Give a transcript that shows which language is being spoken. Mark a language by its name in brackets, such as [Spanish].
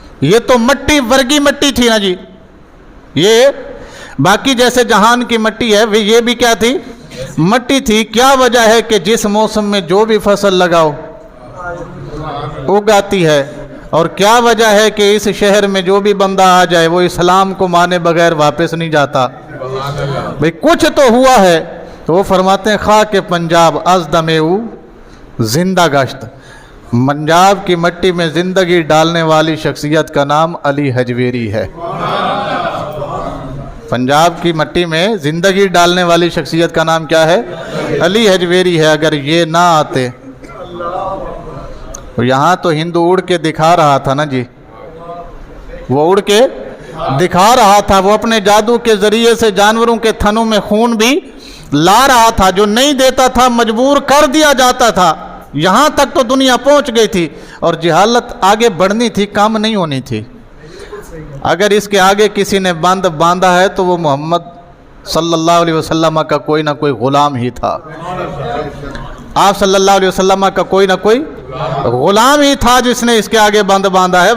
[Urdu] یہ تو مٹی ورگی مٹی تھی نا جی. یہ باقی جیسے جہان کی مٹی ہے یہ بھی کیا تھی؟ مٹی تھی. کیا وجہ ہے کہ جس موسم میں جو بھی فصل لگاؤ اگاتی ہے. اور کیا وجہ ہے کہ اس شہر میں جو بھی بندہ آ جائے وہ اسلام کو مانے بغیر واپس نہیں جاتا. بھئی کچھ تو ہوا ہے. [Persian] تو وہ فرماتے ہیں خاک پنجاب از دم او زندہ گشت. [Urdu] پنجاب کی مٹی میں زندگی ڈالنے والی شخصیت کا نام علی حجویری ہے. پنجاب کی مٹی میں زندگی ڈالنے والی شخصیت کا نام کیا ہے؟ علی حجویری ہے. اگر یہ نہ آتے، یہاں تو ہندو اڑ کے دکھا رہا تھا نا جی. وہ اڑ کے دکھا رہا تھا. وہ اپنے جادو کے ذریعے سے جانوروں کے تھنوں میں خون بھی لا رہا تھا. جو نہیں دیتا تھا مجبور کر دیا جاتا تھا. یہاں تک تو دنیا پہنچ گئی تھی. اور جہالت آگے بڑھنی تھی، کم نہیں ہونی تھی. اگر اس کے آگے کسی نے باندھا ہے تو وہ محمد صلی اللہ علیہ وسلم کا کوئی نہ کوئی غلام ہی تھا. آپ صلی اللہ علیہ وسلم کا کوئی نہ کوئی غلام ہی تھا جس نے اس کے آگے باندھا ہے.